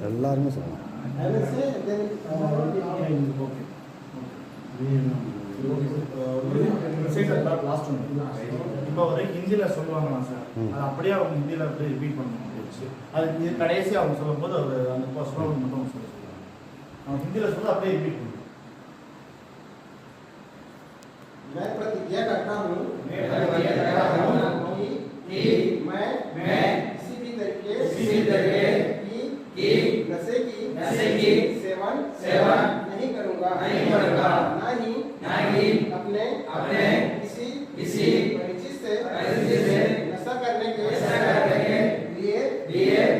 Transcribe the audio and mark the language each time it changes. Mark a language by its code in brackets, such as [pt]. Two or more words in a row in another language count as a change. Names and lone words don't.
[ta] இப்போ ஒரு ஹிந்தியில் சொல்லுவாங்களா சார், அது அப்படியே அவங்க ஹிந்தியில் அப்படியே ரிப்பீட் பண்ணணும். அது இது கடைசி அவங்க சொல்லும்போது அவர் அந்த ஸ்லோகன் மட்டும் சொல்லுவாங்க. அவங்க ஹிந்தியில் சொல்ல அப்படியே ரிப்பீட் பண்ணுவோம். [hi] मैं प्रतिज्ञा करता हूँ कि मैं किसी भी तरीके की नशे की सेवन नहीं करूँगा, ना ही अपने किसी परिचित से नशा करने के लिए कहूँगा।